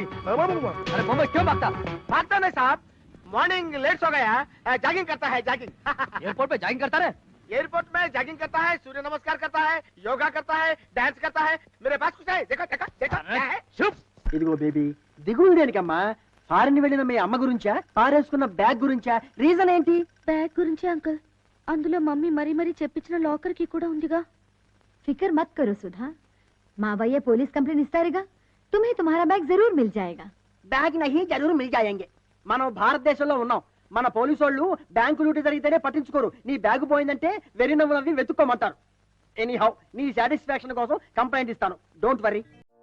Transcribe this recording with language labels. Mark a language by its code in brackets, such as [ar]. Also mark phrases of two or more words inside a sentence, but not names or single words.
[hi] अरे बम्बई क्यों भागता? भागता नहीं साहब, [en] morning late [hi] हो गया. जॉगिंग करता है. जॉगिंग एयरपोर्ट पे जॉगिंग करता है. एयरपोर्ट में जॉगिंग करता है, सूर्य नमस्कार करता है, योगा करता है, डांस करता है. मेरे पास कुछ है. देखो देखो देखो क्या है. [te] ఇదిగో బేబీ, దిగులు దేనికమ్మా? ఫారిన్ వెళ్ళిన మీ అమ్మ గురించా, పారేసుకున్న బ్యాగ్ గురించా? రీజన్ ఏంటి? బ్యాగ్ గురించి అంకుల్. అందులో మమ్మీ మరీ మరీ చెప్పించిన లాకర్ కి కూడా ఉందిగా. [hi] फिक्र मत करो सुधा, माँ भैया [en] police complaint [hi] इस्तारेगा, तुम्हें तुम्हारा बैग जरूर मिल जाएगा. बैग नहीं ज़रूर मिल जाएंगे. [te] మనం భారతదేశంలో ఉన్నాం. మన పోలీసు వాళ్ళు బ్యాంకు లూటీ జరిగితేనే పట్టించుకోరు. నీ బ్యాగ్ పోయిందంటే వెరినవ్వు నవ్వి వెతుక్కోమంటారు. [en] any how, [te] నీ సాటిస్ఫాక్షన్ కోసం కంప్లైంట్ ఇస్తాను. [en] Don't worry.